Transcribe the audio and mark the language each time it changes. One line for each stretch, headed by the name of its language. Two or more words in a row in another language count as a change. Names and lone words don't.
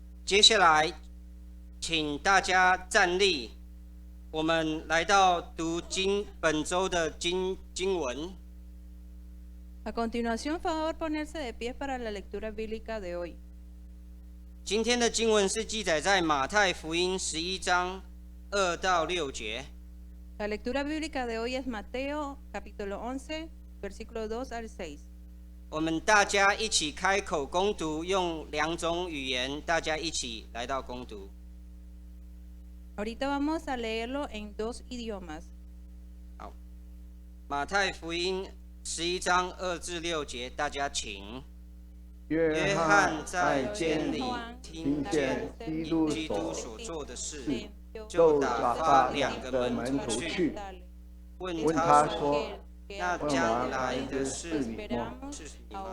Chinese: 接下来，请大家站立，我们来到读本周的经文。
Spanish: A continuación, favor ponerse de pie para la lectura bíblica de hoy.
Chinese: 今天的经文是记载在马太福音11章2到6节。
Spanish: La lectura bíblica de hoy es Mateo capítulo 11, versículo 2 al 6.
Chinese: 我们大家一起开口攻读，用2种语言，大家一起来到攻读。
Spanish: Ahorita vamos a leerlo en 2 idiomas.
Chinese: 好，马太福音11章2至6节，大家请。约翰在监里听见基督所做的事，就打发2个门徒去，问他说：“那将来的是你吗？